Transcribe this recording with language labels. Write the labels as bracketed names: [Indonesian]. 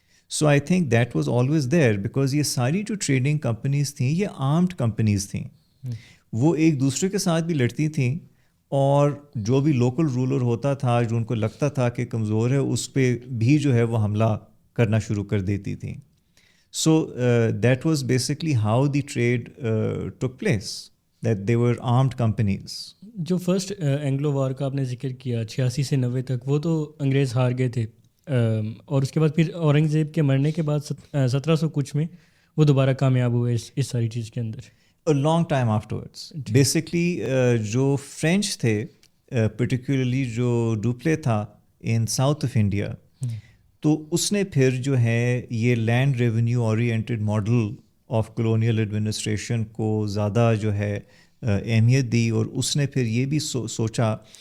[English] so I think that was always there, because [Urdu] یہ ساری جو ٹریڈنگ کمپنیز تھیں یہ آرمڈ کمپنیز تھیں، وہ ایک دوسرے کے ساتھ بھی لڑتی تھیں، اور جو بھی لوکل رولر ہوتا تھا جو ان کو لگتا تھا کہ کمزور ہے اس پہ بھی جو ہے وہ حملہ کرنا شروع کر دیتی تھیں. [English] So that was basically how the trade took place, that they were armed companies. [Urdu] جو فرسٹ اینگلو وار کا آپ نے ذکر کیا 86 سے 90 تک، وہ تو انگریز ہار گئے تھے، اور اس کے بعد پھر اورنگزیب کے مرنے کے بعد 1700 کچھ میں وہ دوبارہ کامیاب ہوئے اس ساری چیز کے اندر. [English] long time afterwards basically [Urdu] جو فرینچ تھے، پرٹیکولرلی جو ڈوپلے تھا ان ساؤتھ آف انڈیا، تو اس نے پھر جو ہے یہ [English] land revenue oriented model of colonial administration [Urdu] کو زیادہ جو ہے اہمیت دی، اور اس نے پھر یہ بھی سوچا